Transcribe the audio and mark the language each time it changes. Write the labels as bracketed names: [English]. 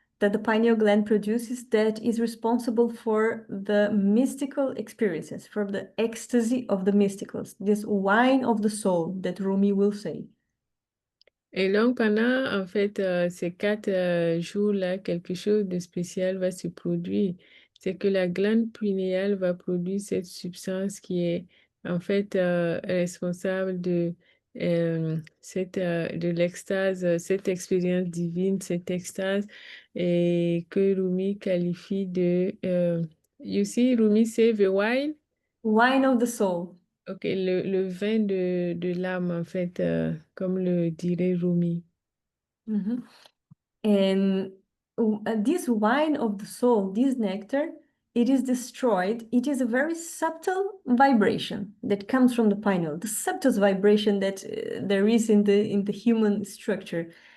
[English] that the pineal gland produces that is responsible for the mystical experiences, for the ecstasy of the mysticals, this wine of the soul that Rumi will say. [French] Et donc, pendant, en fait, ces 4 jours-là, quelque chose de spécial va se produire. C'est que la glande pinéale va produire cette substance qui est, en fait, responsable de l'extase, cette expérience divine, cette extase, et que Rumi qualifie de... [English] you see, Rumi say the wine? Wine of the soul. [French] Ok, le vin de l'âme, en fait, comme le dirait Rumi. Mhm. [English] And this wine of the soul, this nectar, it is destroyed. It is a very subtle vibration that comes from the pineal, the subtlest vibration that there is in the human structure.